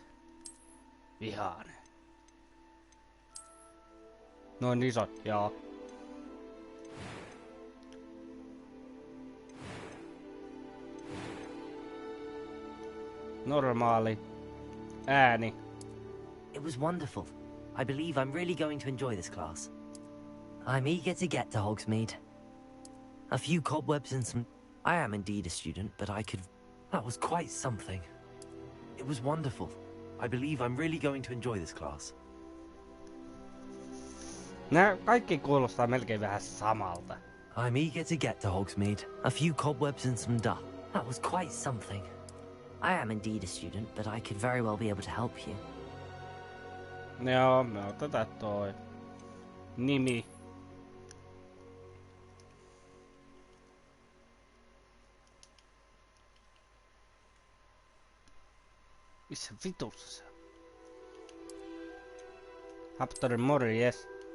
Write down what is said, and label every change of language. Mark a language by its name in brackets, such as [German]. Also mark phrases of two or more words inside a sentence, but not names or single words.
[Finnish] Vihaan. Noin isot, joo. Normaali. Ääni. [English] It was wonderful. I believe I'm really going to enjoy this class. I'm eager to get to Hogsmeade. A few cobwebs and some... I am indeed a student, but I could... That was quite something. It was wonderful. I believe I'm really going to enjoy this class. [Finnish] Nää kaikki kuulostaa melkein vähän samalta. [English] I'm eager to get to Hogsmeade. A few cobwebs and some dust. That was quite something. I am indeed a student, but I could very well be able to help you. [Finnish] Joo, me otetaan toi nimi. Missä vitussa se on? Haptori morjes.